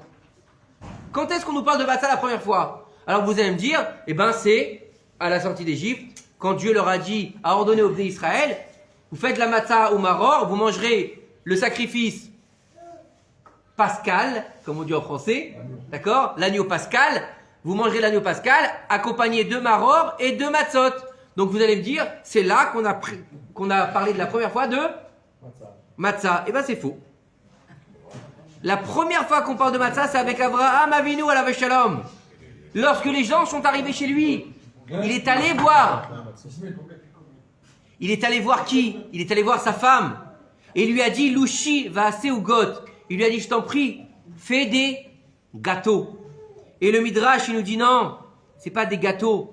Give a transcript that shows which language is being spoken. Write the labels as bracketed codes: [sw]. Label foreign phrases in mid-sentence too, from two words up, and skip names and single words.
[fr] Quand est-ce qu'on nous parle de matzah la première fois? Alors vous allez me dire, c'est à la sortie d'Égypte, quand Dieu leur a ordonné aux Bnei Israël, vous faites la matzah au maror, vous mangerez le sacrifice pascal, comme on dit en français, d'accord? L'agneau pascal, vous mangerez l'agneau pascal, accompagné de maror et de matzot. Donc vous allez me dire, c'est là qu'on a parlé de la première fois de matzah. C'est faux. La première fois qu'on parle de matzah, c'est avec Abraham [he] אבינו עליו השלום. [fr] Lorsque les gens sont arrivés chez lui, il est allé voir. Il est allé voir qui? Il est allé voir sa femme. Et il lui a dit, Louchi va assez ou got. Il lui a dit, je t'en prie, fais des gâteaux. Et le Midrash, il nous dit, non, c'est pas des gâteaux.